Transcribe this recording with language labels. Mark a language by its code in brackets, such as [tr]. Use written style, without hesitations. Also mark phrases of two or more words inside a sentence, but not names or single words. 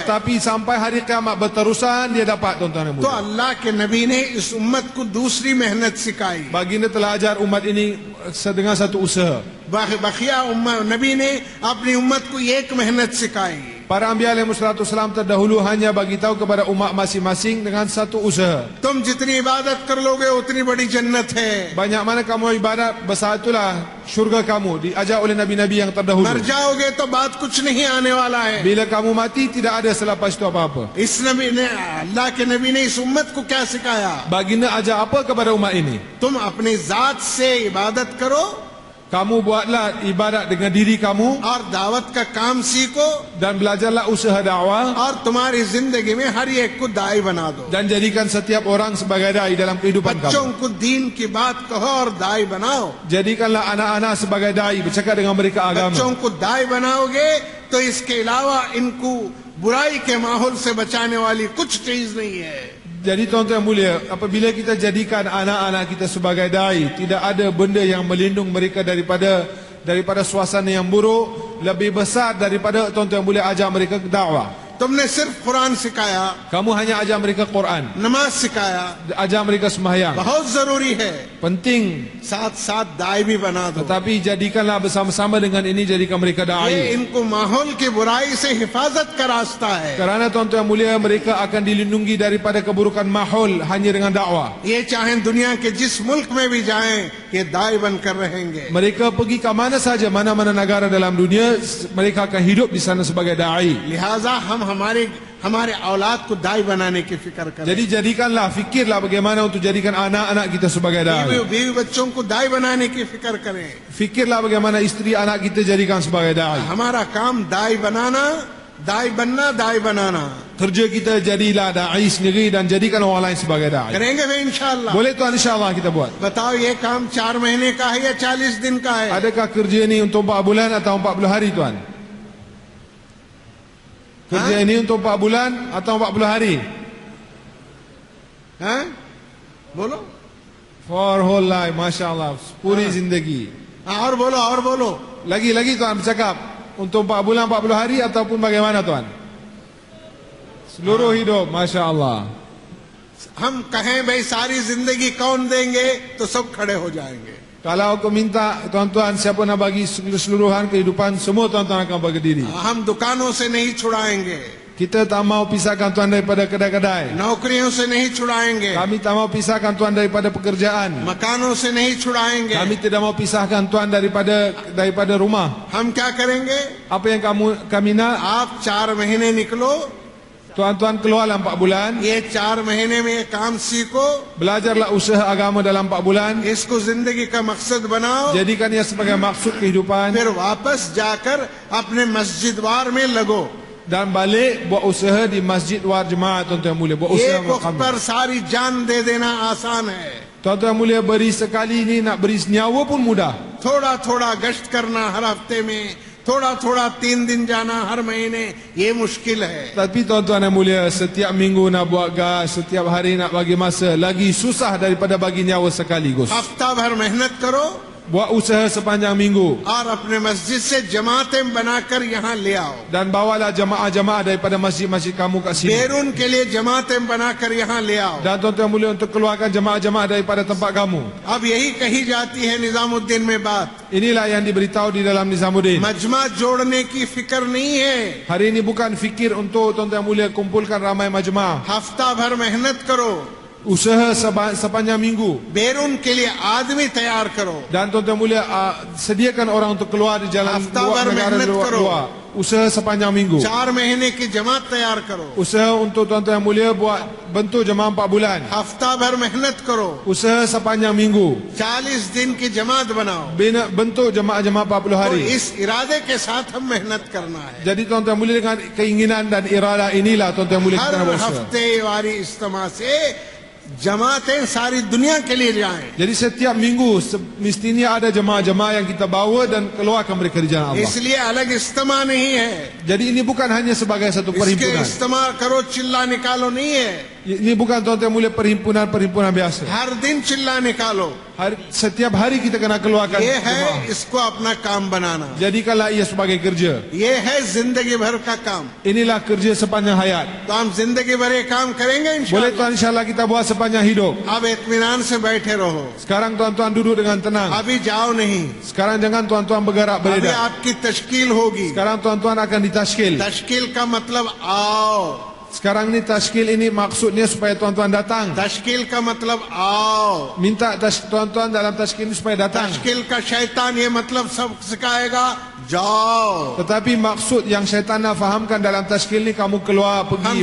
[ms] tetapi sampai hari kiamat berterusan dia dapat, tuan-tuan yang [hi] तो [ms] mulia. [hi] अल्लाह के नबी ने इस उम्मत को दूसरी मेहनत सिखाई. [ms] Baginda telah ajar umat ini dengan satu usaha. [hi] बखिया नबी ने अपनी उम्मत को एक मेहनत सिखाई. [ms] Para Anbiya alaihissalam terdahulu hanya bagi tahu kepada umat masing-masing dengan satu usaha. [hi] तुम जितनी इबादत कर लोगे उतनी बड़ी जन्नत है. [ms] Banyak mana kamu ibadat, besar itulah syurga kamu. Diajar oleh Nabi-Nabi yang terdahulu. [hi] मर जाओगे तो बात कुछ नहीं आने वाला है. [ms] Bila kamu mati, tidak ada selepas itu apa-apa. [hi] इस नबी ने, अल्लाह के नबी ने इस उम्मत को क्या सिखाया? [ms] Baginda ajar apa kepada umat ini? [hi] तुम अपनी जात से इबादत करो [ms] Kamu buatlah ibadat dengan diri kamu [hi] और दावत का काम सीखो [ms] dan belajarlah usaha dakwah [hi] और तुम्हारी जिंदगी में हर एक को दाई बना दो. [ms] dan jadikan setiap orang sebagai dai dalam kehidupan [hi] बच्चों [ms] kamu. [hi] को दीन की बात कहो और दाई बनाओ. [ms] Jadikanlah anak-anak sebagai dai, bercakap dengan mereka agama. [hi] बच्चों को दाई बनाओगे तो इसके अलावा इनको बुराई के माहौल से बचाने वाली कुछ चीज नहीं है. [ms] Jadi tuan-tuan yang mulia, apabila kita jadikan anak-anak kita sebagai dai, tidak ada benda yang melindung mereka daripada suasana yang buruk lebih besar daripada tuan-tuan yang mulia ajar mereka dakwah. [hi] तुमने सिर्फ कुरान सिखाया, [ms] Kamu hanya ajar mereka Quran, [hi] नमाज सिखाया, [ms] ajar mereka sembahyang. [hi] बहुत जरूरी है. [ms] Penting, [hi] साथ साथ दाई भी बना दो. [ms] tetapi jadikanlah bersama-sama dengan ini, jadikan mereka [hi] ये [ms] dai. [hi] इनको माहौल की बुराई से हिफाजत का रास्ता है. [ms] Kerana tuan-tuan yang mulia, mereka akan dilindungi daripada keburukan mahol hanya dengan dakwah. [hi] ये चाहे दुनिया के जिस मुल्क में भी जाएं, ये दाई बनकर रहेंगे. [ms] Mereka pergi ke mana saja, mana-mana negara dalam dunia, mereka akan hidup di sana sebagai dai. [hi] लिहाजा हम हमारे औलाद को दाई बनाने की फिक्र करें. [ms] Jadi jadikanlah, fikirlah bagaimana untuk jadikan anak-anak kita sebagai dai. [hi] बीवी बच्चों को दाई बनाने की फिक्र करें. [ms] Fikirlah bagaimana isteri anak kita jadikan sebagai dai. [hi] हमारा काम दाई बनाना, दाई बनना, दाई बनाना. [ms] Kerja kita jadilah dai sendiri dan jadikan orang lain sebagai dai. [hi] करेंगे वे इंशाअल्लाह. [ms] Boleh tuan, insyaAllah kita buat. [hi] बताओ ये काम 4 महीने का है या 40 दिन का है? [ms] Adakah kerja ini untuk 4 bulan atau 40 hari tuan? Kerja ini untuk 4 bulan atau 40 hari? [hi] हैं? बोलो. [en] For whole life, [ar] ما شاء الله. [hi] पूरी ज़िंदगी. और बोलो. [ms] Lagi tuan bercakap. Untuk 4 bulan 40 hari ataupun bagaimana tuan? Seluruh hidup, [ar] ما شاء الله. [hi] हम कहें भाई सारी जिंदगी कौन देंगे तो सब खड़े हो जाएंगे. [ms] Kalau aku minta tuan-tuan siapa nak bagi keseluruhan kehidupan, semua tuan-tuan akan berdiri. [hi] हम दुकानों से नहीं छुड़ाएंगे, [ms] Kita tak mau pisahkan tuan daripada kedai-kedai. [hi] नौकरियों से नहीं छुड़ाएंगे, [ms] Kami tak mau pisahkan tuan daripada pekerjaan. [hi] मकानों से नहीं छुड़ाएंगे. [ms] Kami tidak mau pisahkan tuan daripada rumah. [hi] हम क्या करेंगे? [ms] Apa yang kami nak? [hi] आप 4 महीने निकलो, [ms] Tuan-tuan keluarlah 4 bulan. [hi] ये 4 महीने में ये काम सीखो, [ms] Belajarlah usaha agama dalam 4 bulan. [hi] इसको जिंदगी का मकसद बनाओ, [ms] Jadikan ia sebagai maksud kehidupan. [hi] फिर वापस जाकर अपने मस्जिद वार में लगो. [ms] Dan balik buat usaha di Masjid War Jemaah, tuan-tuan mulia. Buat usaha [hi] एक वक्त [ms] makam. [hi] पर सारी जान दे देना आसान है, [ms] Tuan-tuan mulia, beri sekali ni nak beri nyawa pun mudah. [hi] थोड़ा थोड़ा गश्त करना हर हफ्ते में, थोड़ा थोड़ा 3 दिन जाना हर महीने, ये मुश्किल है. [ms] Tapi tuan-tuan yang mulia, setiap minggu nak buat gas, setiap hari nak bagi masa, lagi susah daripada bagi nyawa sekaligus. [hi] हफ्ता भर मेहनत करो [ms] Buat usaha sepanjang minggu [hi] और अपने मस्जिद से जमातें बनाकर यहाँ ले आओ. [ms] dan bawalah jamaah-jamaah daripada masjid-masjid kamu kat sini. [hi] बैरून के लिए जमातें बनाकर यहाँ ले आओ. [ms] Dan tuan-tuan mulia, untuk keluarkan jamaah-jamaah daripada tempat kamu. [hi] अब यही कही जाती है निजामुद्दीन में बात. [ms] Inilah yang diberitahu di dalam Nizamuddin. [hi] मजमा जोड़ने की फिक्र नहीं है. [ms] Hari ini bukan fikir untuk tuan-tuan mulia kumpulkan ramai majma'. [hi] हफ्ता भर मेहनत करो, [ms] Usaha sepanjang minggu. [hi] बैरून के लिए आदमी तैयार करो. [ms] Dan tuan-tuan mulia, sediakan orang untuk keluar di jalan [hi] Hafta [ms] luar [hi] bar [ms] negara [hi] मेहनत करो. [ms] luar. Usaha sepanjang minggu. [hi] 4 महीने की जमात तैयार करो. [ms] Usaha untuk tuan-tuan mulia buat bentuk jemaah 4 bulan. [hi] हफ्ता भर मेहनत करो, [ms] Usaha sepanjang minggu. [hi] 40 दिन की जमात बनाओ. [ms] Bina bentuk jemaah-jemaah 40 [hi] तो [ms] hari. [hi] इस इरादे के साथ हम मेहनत करना है. [ms] Jadi tuan-tuan mulia, dengan keinginan dan irada inilah tuan-tuan mulia kita [hi] हर [ms] nak berusaha. [hi] हफ्ते वाली इज्तिमा से जमातें सारी दुनिया के लिए जाएं. [ms] Jadi setiap minggu mestinya ada jemaah-jemaah yang kita bawa dan keluarkan mereka di jalan Allah. [hi] इसलिए अलग इज्तिमा नहीं है. [ms] Jadi ini bukan hanya sebagai satu [hi] इसके [ms] perhimpunan. [hi] इज्तिमा करो चिल्ला निकालो नहीं है. [ms] Ini bukan tuan-tuan mulia perhimpunan biasa. [hi] हर दिन चिल्ला निकालो. [ms] Setiap hari kita kena keluarkan [hi] ये है [ms] jemaah. [hi] इसको अपना काम बनाना. [ms] Jadikanlah ia sebagai kerja. [hi] ये है जिंदगी भर का काम. [ms] Inilah kerja sepanjang hayat. [hi] तो हम जिंदगी भर ये काम करेंगे [ms] Boleh [hi] इंशाअल्लाह. [ms] tuan, insyaAllah kita buat sepanjang hidup. [hi] अब इत्मीनान से बैठे रहो. [ms] Sekarang tuan-tuan duduk dengan tenang. [hi] अभी जाओ नहीं. [ms] Sekarang jangan tuan-tuan bergerak [hi] अभी [ms] beredar. [hi] आपकी तश्कील होगी. [ms] Sekarang tuan-tuan akan ditashkil. [hi] तश्कील का मतलब आओ. [ms] Sekarang ni tashkil ini maksudnya supaya tuan-tuan datang. [hi] तश्कील का मतलब आओ. [ms] Minta tuan-tuan dalam tashkil ini supaya datang. [hi] तश्कील का शैतान ये मतलब सब सिखाएगा जाओ. [ms] Tetapi maksud yang syaitan nak fahamkan dalam tashkil ni, kamu keluar [hi] हम [ms] pergi